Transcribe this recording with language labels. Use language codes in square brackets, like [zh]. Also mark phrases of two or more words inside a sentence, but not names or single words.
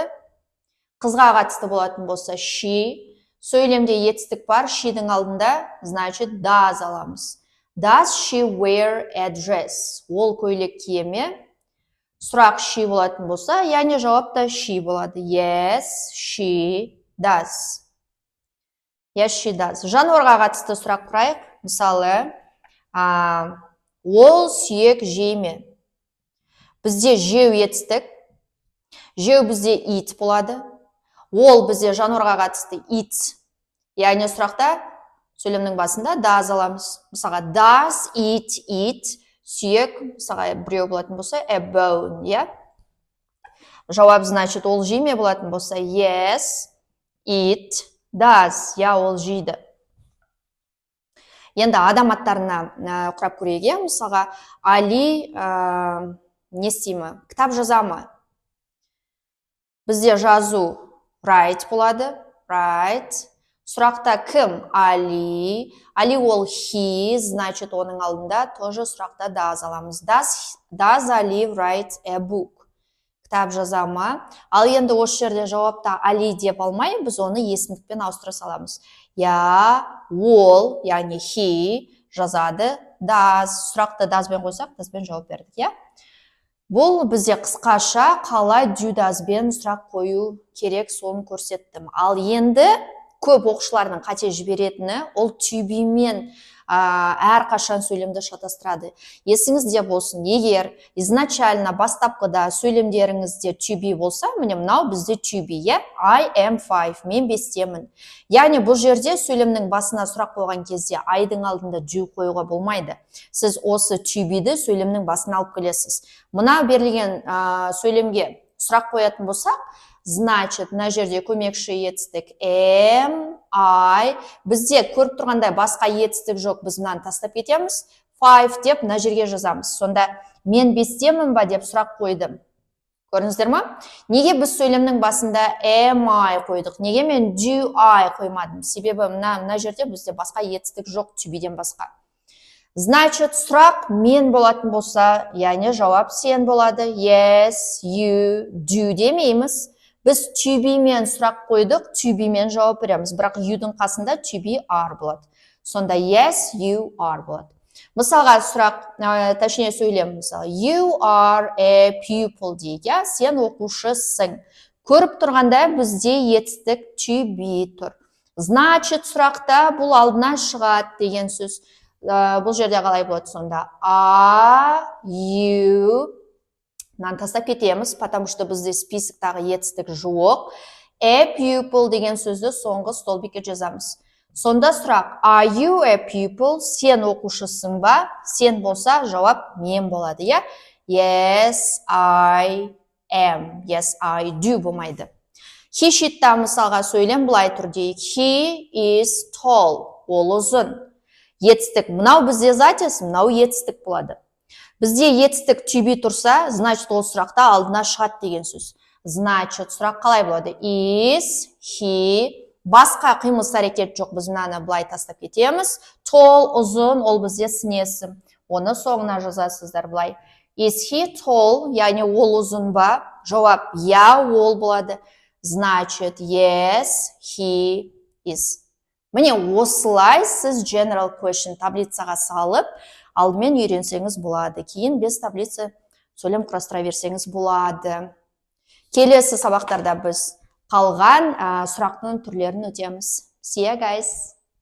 [kk] Қызға қатысты болатын болса, she. Сөйлемде етістік бар, she-дің алдында, значит, does аламыз. [en] Does she wear a dress? [kk] Ол көйлек кие ме? Сұрақ she болатын болса, яғни жауапта she болады. [en] Yes, she does. Yes, she does. [kk] Жануарға қатысты сұрақ құрайық. Мысалы, ол сүйек жей ме? Бізде жеу етістік. Жеу бізде eat болады. Ол бізде жануарға қатысты eat. Яғни сұрақта сөйлемнің басында does аламыз. Мысалға, [en] does eat? [kk] Сүйек, мысалға, біреу болатын болса, [en] a bone, [kk] я? Жауап, значит, ол жей ме болатын болса, [en] yes, it does. [kk] Я, ол жейді. Енді адам аттарына құрап көрейік. Мысалға, Али не істеймі? Кітап жазамы? Бізде жазу write болады. Write. Сұрақта кім? Али. Али ол he, значит, оның алдында тоже сұрақта does аламыз. [en] Does Ali write a book? [kk] Кітап жазамы? Ал енді осы жерде жауапта Али деп алмай, біз оны есімдікпен ауыстыра саламыз. Я, ол, яғни he жазады. Does, сұрақты does-бен қойсақ, does-бен жауап бердік, я? Бұл бізде қысқаша қалай [en] do does- [kk] бен сұрақ қою керек, соны көрсеттім. Ал енді көп оқушылардың қате жіберетіні, ол [en] to be [kk] мен әрқашан сөйлемді шатастырады. Есіңізде болсын, егер изначально бастапқыда сөйлемдеріңізде [en] to be [kk] болса, міне мынау бізде [en] to be, I am 5, [kk] мен 5-темін. Яғни бұл жерде сөйлемнің басына сұрақ қойған кезде айдың алдында do қоюға болмайды. Сіз осы [en] to be- [kk] ді сөйлемнің басына алып келесіз. Мына берілген сөйлемге сұрақ қоятын болсақ, значит, мына жерде көмекші етістік [en] am, I. [kk] Бізде көріп тұрғандай басқа етістік жоқ, біз мынаны тастап кетеміз. 5 деп мына жерге жазамыз. Сонда мен 5-темін ба деп сұрақ қойдым. Көрдіңіздер ма? Неге біз сөйлемнің басында [en] am I [kk] қойдық? Неге мен [en] do I [kk] қоймадым? Себебі мына жерде бізде басқа етістік жоқ, [en] to be- [kk] ден басқа. Значит, сұрақ мен болатын болса, яғни жауап сен болады. [en] Yes, you, do [kk] демейміз. Біз [en] to be [kk] мен сұрақ қойдық, [en] to be [kk] мен жауап береміз. Бірақ you-дің қасында [en] to be are [kk] болады. Сонда [en] yes, you are [kk] болады. Мысалға сұрақ, тәшіне сөйлем, мысалы, [en] you are a pupil [kk] дейді, сен оқушысың. Көріп тұрғанда бізде етістік [en] to be [kk] тұр. Значит, сұрақта бұл алдына шығады деген сөз. Бұл жерде қалай болады сонда? [en] Are you... [kk] Мынаны тастап кетеміз, [ru] потому что [kk] бізде списоктағы етістік жоқ. [en] A pupil [kk] деген сөзді соңғы столбикке жазамыз. Сонда сұрақ, [en] are you a pupil? [kk] Сен оқушысың ба? Сен болса, жауап мен болады, иә? [en] Yes, I am. Yes, I do болмайды. [kk] He sheet'та мысалға сөйлем былай тұр дейік. [en] He is tall. [kk] Ол ұзын. Етістік. Мынау бізде затес, мынау етістік болады. Бізде етістік [en] to be [kk] тұрса, значит, ол сұрақта алдына шығады деген сөз. Значит, сұрақ қалай болады? [en] Is he... [kk] Басқа қимыл әрекет жоқ, біз мынаны былай тастап кетеміз. Tall, ұзын, ол бізде сінесім. Оны соңына жазасыздар былай. [en] Is he tall? [kk] Яғни ол ұзын ба? Жауап, я, ол болады. Значит, [en] yes, he is. [kk] Міне, осылай сіз [en] general question [kk] таблицаға салып, алдымен үйренсеңіз болады. Кейін 5 таблица сөйлем құрастыра берсеңіз болады. Келесі сабақтарда біз қалған сұрақтың түрлерін өтеміз. [en] See you guys!